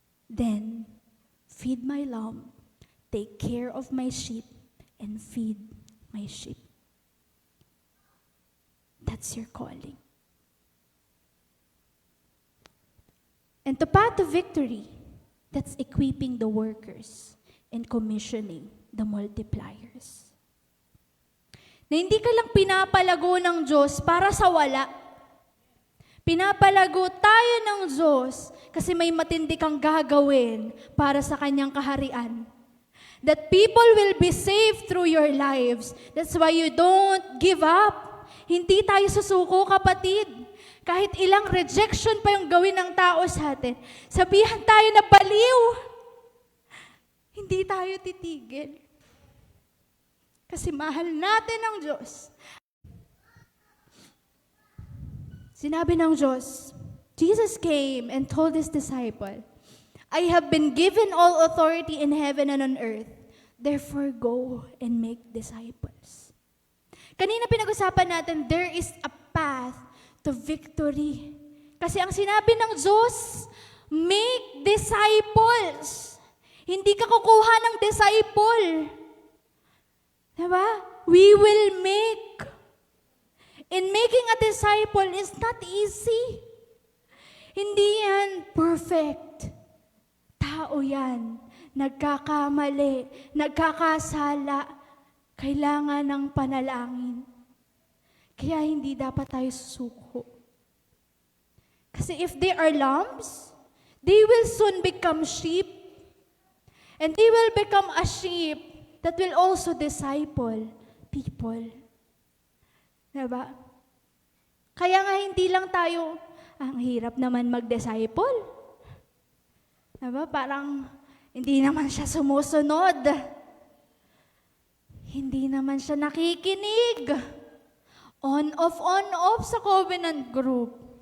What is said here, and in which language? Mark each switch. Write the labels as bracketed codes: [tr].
[en] Then, feed my lamb, take care of my sheep, and feed my sheep. That's your calling. And to path to victory, that's equipping the workers and commissioning the multipliers. [tl] Na hindi ka lang pinapalago ng Diyos para sa wala. Pinapalago tayo ng Diyos kasi may matindi kang gagawin para sa kanyang kaharian. [en] That people will be saved through your lives. That's why you don't give up. [tl] Hindi tayo susuko, kapatid. Kahit ilang rejection pa yung gawin ng tao sa atin, sabihan tayo na baliw. Hindi tayo titigil. Kasi mahal natin ang Diyos. Sinabi ng Diyos, [en] Jesus came and told His disciple, I have been given all authority in heaven and on earth. Therefore, go and make disciples. [tl] Kanina pinag-usapan natin, [en] there is a path to victory. [tl] Kasi ang sinabi ng Diyos, [en] make disciples. [tl] Hindi ka kukuha ng disciple. Diba? [en] We will make. And making a disciple is not easy. [tl] Hindi yan perfect. Tao yan. Nagkakamali, nagkakasala. Kailangan ng panalangin. Kaya hindi dapat tayo susuko. [en] Kasi if they are lambs, they will soon become sheep. And they will become a sheep that will also disciple people. [tl] Diba? Kaya nga hindi lang tayo, ang hirap naman mag-disciple. Diba? Parang hindi naman siya sumusunod. Hindi naman siya nakikinig. On-off sa covenant group.